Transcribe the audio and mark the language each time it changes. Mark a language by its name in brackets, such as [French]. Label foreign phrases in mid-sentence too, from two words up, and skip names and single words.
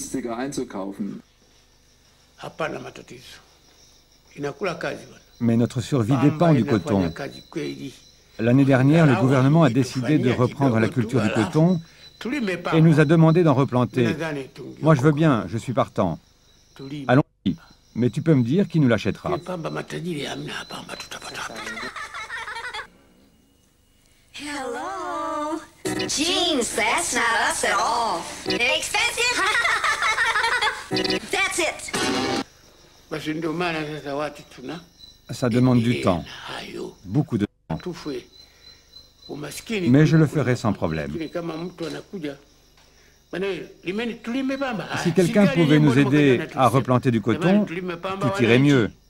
[French] Mais notre survie dépend du coton. L'année dernière, le gouvernement a décidé de reprendre la culture du coton et nous a demandé d'en replanter. Moi, je veux bien, je suis partant. Allons-y. Mais tu peux me dire qui nous l'achètera. [English] Hello. Jeans, that's not us at all. Expensive? That's it. [French] Ça demande du temps, beaucoup de temps. Mais je le ferai sans problème. Si quelqu'un pouvait nous aider à replanter du coton, tout irait mieux.